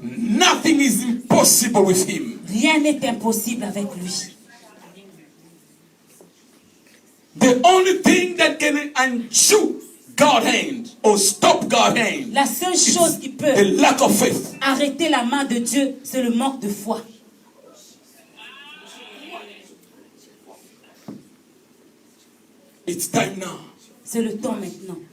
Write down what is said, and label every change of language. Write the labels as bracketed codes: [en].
[en] nothing is impossible with him. [fr] rien n'est impossible avec lui. [en] The only thing that can undo God's hand or stop God's hand [fr] La seule chose qui [en] is [fr] peut [en] a lack of faith. [fr] arrêter la main de Dieu, c'est le manque de foi. [en] It's time now. [fr] C'est le temps maintenant.